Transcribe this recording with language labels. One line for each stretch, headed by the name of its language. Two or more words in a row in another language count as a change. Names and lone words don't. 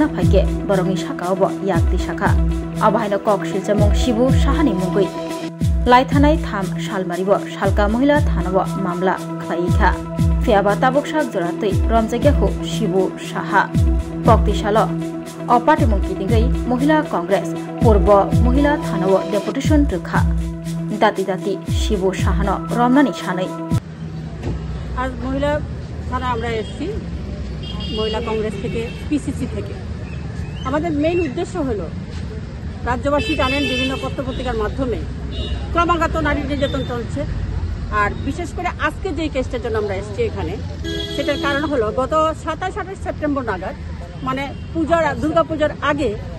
Kok Borok: फाइके बरगनि साकाव याक्ति साका आबाहायनो कक्सिलजामुं शिबु साहानि मुगै लाइथानाय थाम सालमारिबो शालका महिला थानाव मामला खालायैखा फियाबा ताबुकसाक जरातै रमजागियाखौ शिबु साहा पक्तिशाल अपार्टीमुं कितिंगै महिला कांग्रेस पूर्व महिला थानाव डेपुटेशन रखा दाती दाती शिबु साहानो रमनानि सानै
Bangla: আজ মহিলা থানা আমরা এসেছি মহিলা কংগ্রেস থেকে পিসিসি থেকে আমাদের মেইন উদ্দেশ্য হলো রাজ্যবাসী জানেন বিভিন্ন পত্রপত্রিকার মাধ্যমে ক্রমাগত নারী নির্যাতন চলছে আর বিশেষ করে আজকে যে কেসটার জন্য আমরা এসেছি এখানে সেটার কারণ হলো গত 27-28 সেপ্টেম্বর নাগাদ মানে দুর্গাপূজার আগে